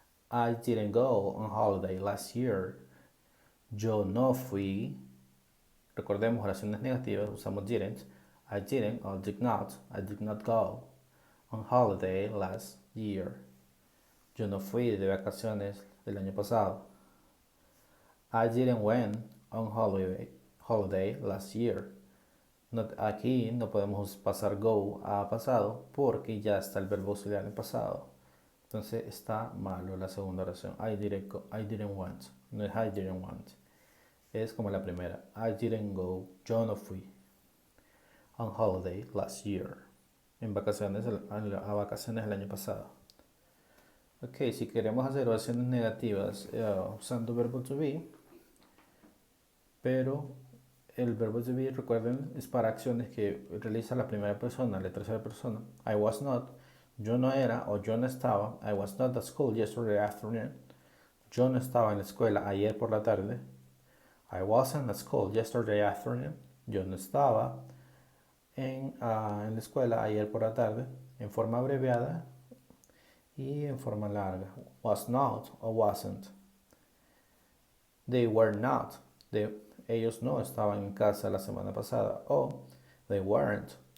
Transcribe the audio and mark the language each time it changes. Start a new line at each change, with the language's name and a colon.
English: I didn't go on holiday last year.
Spanish: Yo no fui. Recordemos oraciones negativas, usamos didn't.
English: I didn't or did not. I did not go on holiday last year.
Spanish: Yo no fui de vacaciones el año pasado.
English: I didn't went on holiday last year.
Spanish: Aquí no podemos pasar go a pasado porque ya está el verbo auxiliar en pasado. Entonces está malo la segunda oración.
English: I didn't want.
Spanish: No es I didn't want. Es como la primera.
English: I didn't go.
Spanish: Yo no fui.
English: On holiday last year.
Spanish: En vacaciones, a vacaciones el año pasado. Ok, si queremos hacer oraciones negativas usando verbo to be, pero el verbo to be, recuerden, es para acciones que realiza la primera persona, la tercera persona.
English: I was not,
Spanish: yo no era o yo no estaba.
English: I was not at school yesterday afternoon.
Spanish: Yo no estaba en la escuela ayer por la tarde.
English: I wasn't at school yesterday afternoon.
Spanish: Yo no estaba en la escuela ayer por la tarde, en forma abreviada y en forma larga.
English: Was not o wasn't. They were not.
Spanish: Ellos no estaban en casa la semana pasada. O
English: they weren't.